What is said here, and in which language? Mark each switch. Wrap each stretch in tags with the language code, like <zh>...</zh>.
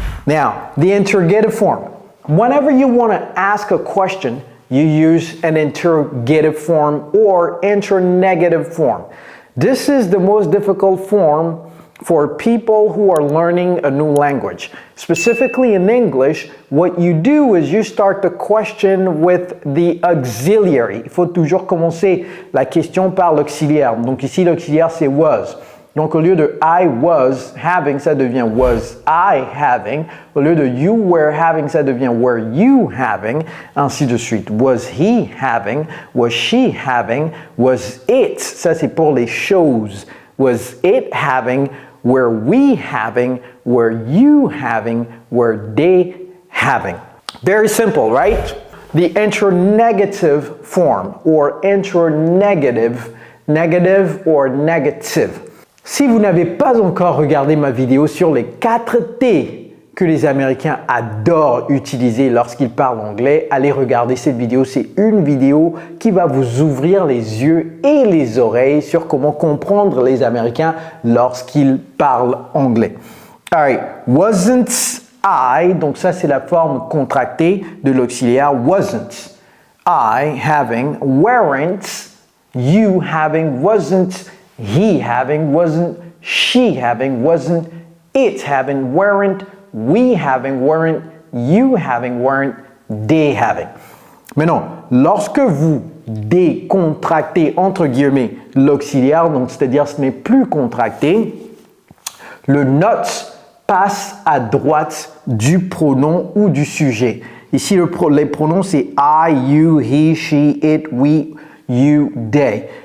<en>Now, the interrogative form. Whenever you want to ask a question, you use an interrogative form or internegative form. This is the most difficult form for people who are learning a new language. Specifically in English, what you do is you start the question with the auxiliary.</en> <fr>Il faut toujours commencer la question par l'auxiliaire. Donc ici, l'auxiliaire, c'est was. Donc au lieu de</fr> <en>I was having,</en> <fr>ça devient</fr> <en>was I having.</en> <fr>Au lieu de</fr> <en>you were having,</en> <fr>ça devient</fr> <en>were you having.</en> <fr>Ainsi de suite.</fr> <en>Was he having? Was she having? Was it?</en> <fr>Ça, c'est pour les choses.</fr> <en>Was it having? Were we having? Were you having? Were they having? Very simple, right? The internegative form or internegative, negative or negative.</en> <fr>Si vous n'avez pas encore regardé ma vidéo sur les 4 T que les Américains adorent utiliser lorsqu'ils parlent anglais, allez regarder cette vidéo. C'est une vidéo qui va vous ouvrir les yeux et les oreilles sur comment comprendre les Américains lorsqu'ils parlent anglais.</fr> <en>Alright, wasn't I,</en> <fr>donc ça c'est la forme contractée de l'auxiliaire wasn't.</fr> <en>I having, weren't you having, wasn't he having, wasn't she having, wasn't it having, weren't we having, weren't you having, weren't they having.</en> <fr>Maintenant, lorsque vous décontractez entre guillemets l'auxiliaire, donc c'est-à-dire ce n'est plus contracté, le not passe à droite du pronom ou du sujet. Ici, les pronoms c'est I, you, he, she, it, we, you, they.</fr>